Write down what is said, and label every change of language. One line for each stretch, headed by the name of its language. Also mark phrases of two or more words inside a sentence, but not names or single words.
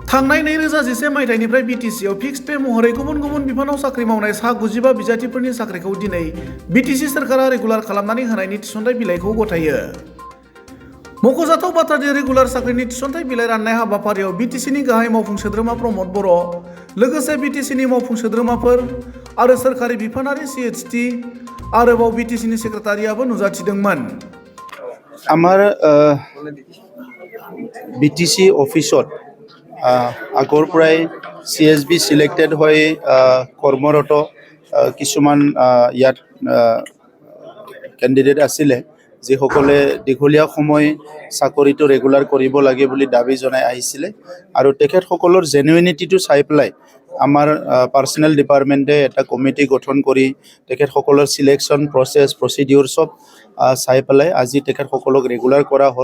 Bodo: थांनाय 2011 मायथाइनिफ्राय बिटिसिआव
English: fix pay
Bodo: महरै गुबुन गुबुन बिफानाव साख्रि मावनाय सा 95 बिजाथिफोरनि साख्रिखौ दिनै बिटिसि सोरखारा रेगुलार खालामनानै होनायनि थिसनथाइ बिलाइखौ गथायो। मख'जाथाव बाथ्रा दि रेगुलार साख्रिनि थिसनथाइ बिलाइ राननाय हाबाफारियाव बिटिसिनि गाहाय मावफुं सोद्रोमा प्रमद बर', लोगोसे बिटिसिनि मावफुं सोद्रोमाफोर आरो सोरखारि बिफानारि CHT आरोबाव बिटिसिनि सेक्रेटारियाबो नुजाथिदोंमोन।
Assamese: আমাৰ বিটিসি অফিসত আগৰ পৰাই CSB সিলেক্টেড হৈ কৰ্মৰত কিছুমান ইয়াত কেণ্ডিডেট আছিলে যিসকলে দীঘলীয়া সময় চাকৰিটো ৰেগুলাৰ কৰিব লাগে বুলি দাবী জনাই আহিছিলে আৰু তেখেতসকলৰ জেনুইনিটিটো চাই পেলাই আমাৰ
English: personnel department
Assamese: এটা কমিটি গঠন কৰি তেখেতসকলৰ
English: selection process procedure
Assamese: সব চাই পেলাই আজি তেখেতসকলক ৰেগুলাৰ কৰা হ'ল।